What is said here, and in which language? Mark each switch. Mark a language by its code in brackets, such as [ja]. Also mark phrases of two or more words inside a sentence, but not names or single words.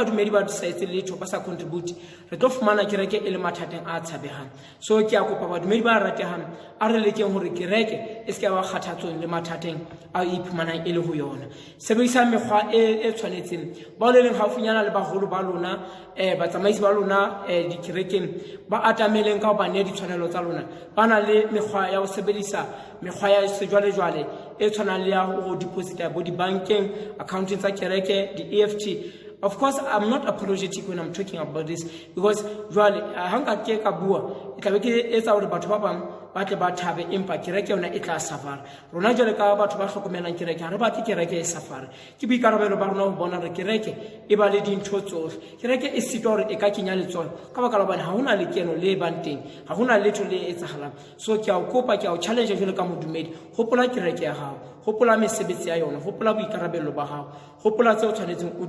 [st] badumedi ba sa etse letho ba sa contribute re tlo fumana kereke e le mathateng a tshabehang so ke a kopa badumedi ba ratehang a re lekeng hore kereke e se ke ba kgathatsong le mathateng a iphumanang e le ho yona sebedisa mekgwa e tshwanetseng ba le leng haufinyana le baholo ba lona batsamaisi ba lona dikerekeng ba atameleng ka ho ba ne ditshwanelo tsa lona ba na le mekgwa ya ho sebedisa mekgwa ya sejwalejwale e tshwanang le ya ho deposita bo dibankeng accounting tsa kereke di-EFT. [en] Of course, I'm not apologetic when I'm talking about this because [st] jwale hanga ke ka bua e tla be ke etsa hore batho ba bang ba tle ba thabe empa kereke yona e tla safara rona jwale ka batho ba hlokomelang kereke ha re batle kereke e safara ke boikarabelo ba rona ho bona hore kereke e ba le dintho tsohle kereke e sitwa hore e ka kenya letsoho ka baka la hobane ha hona lekeno le bang teng ha hona letho le etsahalang so ke a o kopa ke a o challenge jwale ka modumedi hopola kereke ya hao hopola mesebetsi ya yona hopola boikarabelo ba hao hopola tseo tshwanetseng o